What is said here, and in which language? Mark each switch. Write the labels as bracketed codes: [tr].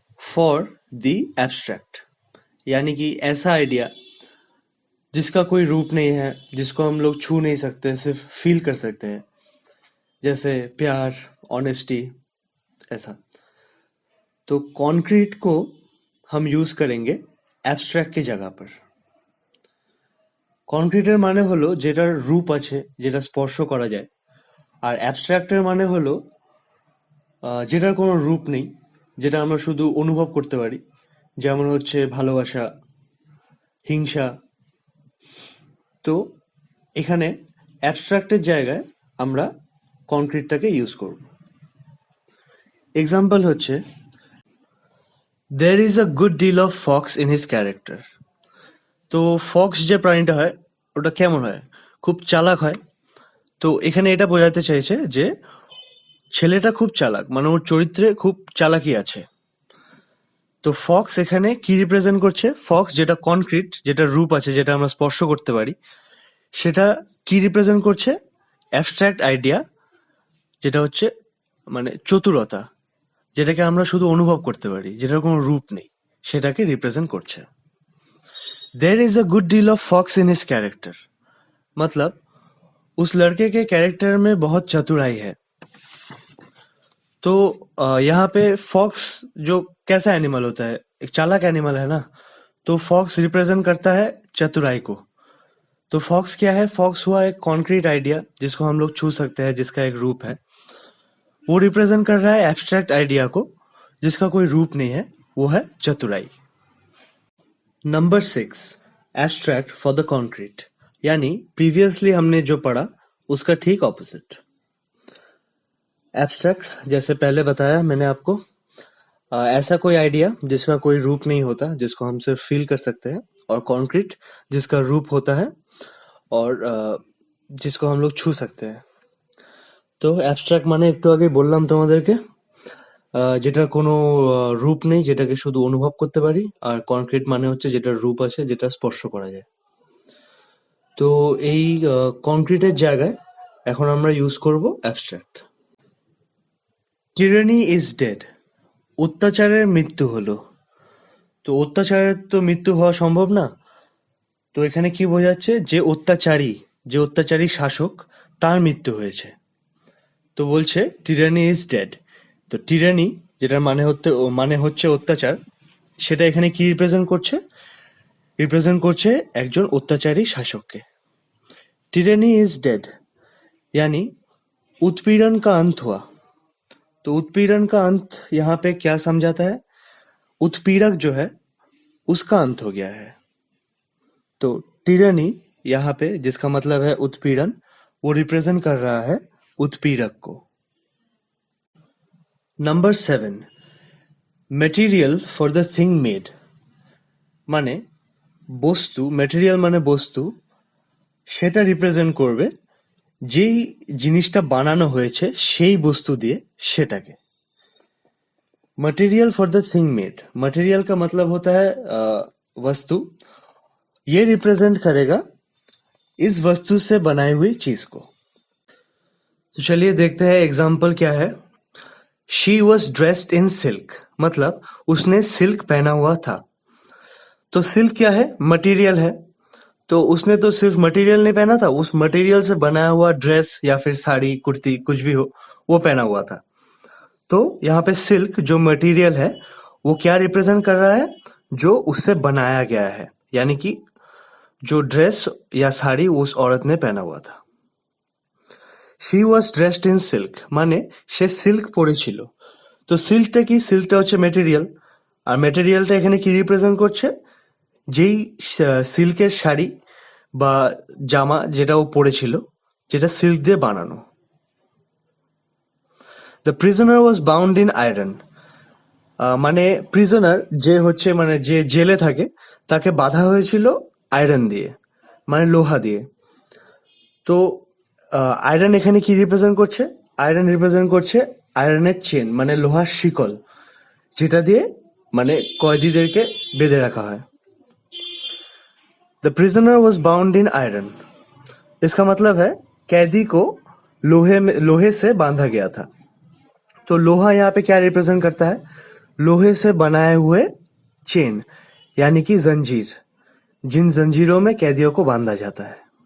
[en] for the abstract [hi] यानी कि ऐसा आइडिया जिसका कोई रूप नहीं है, जिसको हम लोग छू नहीं सकते, सिर्फ फील कर सकते हैं, जैसे प्यार, ऑनेस्टी, ऐसा। तो कॉन्क्रीट को हम यूज करेंगे অ্যাবস্ট্রাক্ট की जगह पर। [bn] কনক্রিটের মানে হলো যেটার রূপ আছে, যেটা স্পর্শ করা যায়, আর অ্যাবস্ট্রাক্টের মানে হলো যেটার কোনো রূপ নেই, যেটা আমরা শুধু অনুভব করতে পারি, যেমন হচ্ছে ভালোবাসা, হিংসা। তো এখানে অ্যাবস্ট্রাক্টের জায়গায় আমরা কনক্রিটটাকে ইউজ করব। এক্সাম্পল হচ্ছে [en] there is a good deal of fox in his character। [bn] তো ফক্স যে প্রাণীটা হয় ওটা কেমন হয়? খুব চালাক হয়। তো এখানে এটা বোঝাতে চাইছে যে ছেলেটা খুব চালাক, মানে ওর চরিত্রে খুব চালাকি আছে। তো ফক্স এখানে কি রিপ্রেজেন্ট করছে? ফক্স যেটা কনক্রিট, যেটা রূপ আছে, যেটা আমরা স্পর্শ করতে পারি, সেটা কি রিপ্রেজেন্ট করছে? অ্যাবস্ট্রাক্ট আইডিয়া, যেটা হচ্ছে মানে চতুরতা, যেটাকে আমরা শুধু অনুভব করতে পারি, যেটার কোনো রূপ নেই, সেটাকে রিপ্রেজেন্ট করছে। [en] there is a good deal of fox in his character [hi] मतलब उस लड़के के कैरेक्टर में बहुत चतुराई है। तो यहाँ पे फॉक्स जो कैसा एनिमल होता है? एक चालाक एनिमल है ना। तो फॉक्स रिप्रेजेंट करता है चतुराई को। तो फॉक्स क्या है? फॉक्स हुआ एक कॉन्क्रीट आइडिया जिसको हम लोग छू सकते हैं, जिसका एक रूप है। वो रिप्रेजेंट कर रहा है एब्स्ट्रैक्ट आइडिया को जिसका कोई रूप नहीं है, वो है चतुराई। Number 6 [en] abstract for the concrete [hi] यानी प्रीवियसली हमने जो पढ़ा उसका ठीक ऑपोजिट। एब्स्ट्रैक्ट जैसे पहले बताया मैंने आपको, ऐसा कोई आइडिया जिसका कोई रूप नहीं होता, जिसको हम सिर्फ फील कर सकते हैं। और कॉन्क्रीट जिसका रूप होता है और जिसको हम लोग छू सकते हैं। [bn] তো অ্যাবস্ট্রাক্ট মানে একটু আগে বললাম তোমাদেরকে, যেটার কোনো রূপ নেই, যেটাকে শুধু অনুভব করতে পারি। আর কনক্রিট মানে হচ্ছে যেটার রূপ আছে, যেটা স্পর্শ করা যায়। তো এই কনক্রিটের জায়গায় এখন আমরা ইউজ করব অ্যাবস্ট্রাক্ট। [en] tyranny is dead, [bn] অত্যাচারের মৃত্যু হলো। তো অত্যাচারের তো মৃত্যু হওয়া সম্ভব না। তো এখানে কি বোঝাচ্ছে, যে অত্যাচারী শাসক, তার মৃত্যু হয়েছে। তো বলছে [en] Tyranny is dead. [bn] তো টিরানি, যেটার মানে হচ্ছে অত্যাচার, সেটা এখানে কি রিপ্রেজেন্ট করছে একজন অত্যাচারী শাসককে। [en] tyranny is dead [hi] यानी उत्पीड़न का अंत हुआ। तो उत्पीड़न का अंत यहाँ पे क्या समझाता है, उत्पीड़क जो है उसका अंत हो गया है। तो टिरनी यहाँ पे जिसका मतलब है उत्पीड़न, वो रिप्रेजेंट कर रहा है उत्पीड़क को। Number 7, [en] material for the thing made, [hi] माने [bn] বস্তু, মেটেরিয়াল মানে বস্তু, সেটা রিপ্রেজেন্ট করবে যেই জিনিসটা বানানো হয়েছে সেই বস্তু দিয়ে সেটাকে। [en] material for the thing made, [hi] material का मतलब होता है वस्तु। ये रिप्रेजेंट करेगा इस वस्तु से बनाई हुई चीज को। तो चलिए देखते हैं एग्जाम्पल क्या है। [en] she was dressed in silk, [hi] मतलब उसने सिल्क पहना हुआ था। तो सिल्क क्या है, मटेरियल है। तो उसने तो सिर्फ मटेरियल नहीं पहना था, उस मटेरियल से बनाया हुआ ड्रेस या फिर साड़ी कुर्ती कुछ भी हो, वो पहना हुआ था। तो यहाँ पे सिल्क जो मटेरियल है वो क्या रिप्रेजेंट कर रहा है, जो उससे बनाया गया है, यानी कि जो ड्रेस या साड़ी उस औरत ने पहना हुआ था। [en] she was dressed in silk [bn] মানে সে সিল্ক পরেছিল। তো সিল্কটা হচ্ছে মেটেরিয়াল, আর মেটেরিয়ালটা এখানে কি রিপ্রেজেন্ট করছে, যেই সিল্কের শাড়ি বা জামা যেটা ও পরেছিল, যেটা সিল্ক দিয়ে বানানো। [en] the prisoner was bound in iron, [bn] মানে প্রিজনার যে হচ্ছে মানে যে জেলে থাকে তাকে বাঁধা হয়েছিল আয়রন দিয়ে, মানে লোহা দিয়ে। তো আয়রন এখানে কি রিপ্রেজেন্ট করছে, আয়রন রিপ্রেজেন্ট করছে আয়রনের চেন, মানে লোহার শিকল, যেটা দিয়ে মানে কয়েদিদেরকে বেঁধে রাখা হয়। [en] the prisoner was bound in iron, [hi] इसका मतलब है कैदी को लोहे से बांधा गया था। तो लोहा यहाँ पे क्या रिप्रेजेंट करता है, लोहे से बनाए हुए चेन, यानी कि जंजीर, जिन जंजीरों में कैदियों को बांधा जाता है।